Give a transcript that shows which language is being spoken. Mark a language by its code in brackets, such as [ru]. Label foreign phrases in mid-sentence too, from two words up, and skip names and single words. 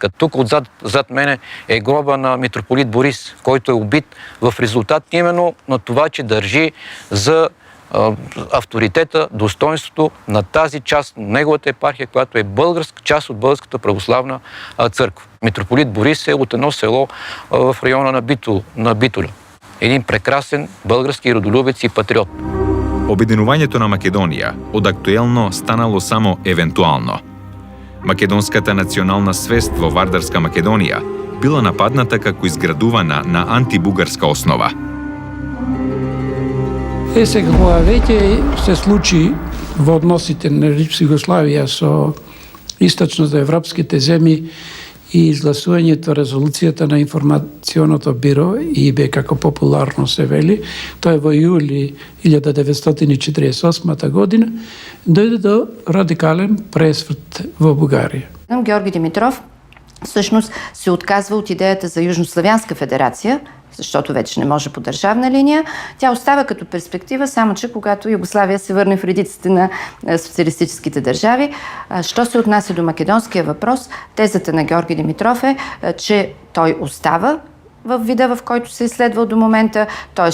[bg] Тук зад мене е гроба на митрополит Борис, който е убит в резултат именно на това, че държи за авторитета, достоинството на тази част на неговата епархия, която е българска част от Българската православна църква. Митрополит Борис е от едно село в района на Битоля. Един прекрасен български родолюбец и патриот. [mk] Обединувањето на Македонија од актуелно станало само евентуално. Македонската национална свест во Вардарска Македонија била нападната како изградувана на антибугарска основа. Сега ова веќе се случи во односите на Југославија со источноевропските земји и изгласувањето резолуцијата на информационото биро ИБ, како популарно се вели, тоа е во јули 1948 година, дојде до радикален пресврт во Бугарија. [bg] Георги Димитров всъщност се отказва от идеята за Южнославянска федерация, защото вече не може по държавна линия. Тя остава като перспектива, само че когато Югославия се върне в редиците на социалистическите държави. Що се отнася до македонския въпрос, тезата на Георги Димитров е, че той остава в вида, в който се е изследвал до момента, т.е.